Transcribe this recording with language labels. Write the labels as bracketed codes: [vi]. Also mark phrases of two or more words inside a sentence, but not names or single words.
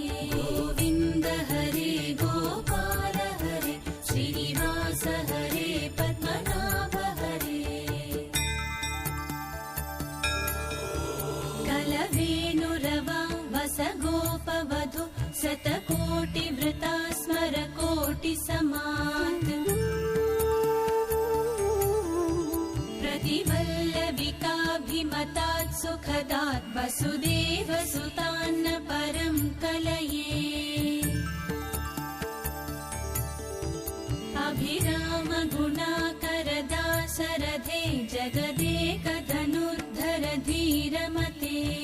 [sa] గోవింద హరే గోపాల హరే శ్రీనివాస హరే పద్మనాభ హరే. కలవేణురవా వసగోపవధు శతకోటివృతా స్మర కోటి సమాత్ प्रतिवल्लविकाभिमतात् सुखदात् वसुदेवसुतान्न परं कलये. अभिरामगुणाकरदासरथे जगदेकधनुर्धर धीरमते.